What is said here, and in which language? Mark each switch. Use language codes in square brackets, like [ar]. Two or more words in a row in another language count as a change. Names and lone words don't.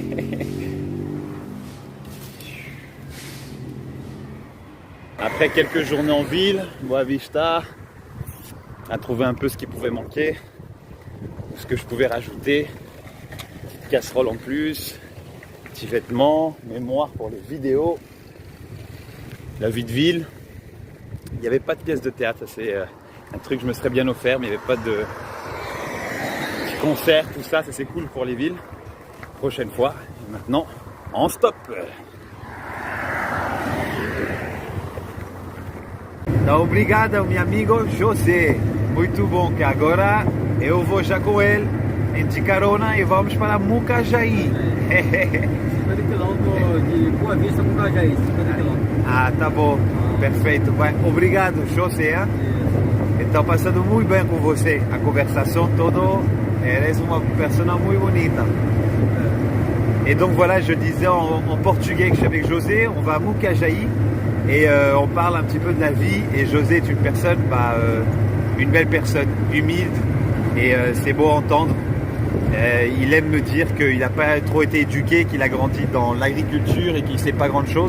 [fr] Après quelques journées en ville, Boa Vista, à trouver un peu ce qui pouvait manquer, ce que je pouvais rajouter, petite casserole en plus, petits vêtements, mémoire pour les vidéos, la vie de ville. Il n'y avait pas de pièce de théâtre, c'est un truc que je me serais bien offert, mais il n'y avait pas de petits concerts, tout ça, c'est cool pour les villes. Prochaine fois, et maintenant, en stop. [pt] Tá, obrigado, meu amigo José. Muito bom, que agora eu vou já com ele de carona e vamos para Mucajaí. 50 quilômetros de Boa Vista com Cajaí, 50 quilômetros. Ah, tá bom, perfeito. Obrigado, José. Estou passando muito bem com você. A conversação toda, eres uma pessoa muito bonita. [fr] Et donc voilà, je disais en portugais que je suis avec José, on va à Mucajaí. Et on parle un petit peu de la vie. Et José est une personne, une belle personne, humilde. Et c'est beau à entendre. Il aime me dire qu'il n'a pas trop été éduqué, qu'il a grandi dans l'agriculture et qu'il ne sait pas grand chose.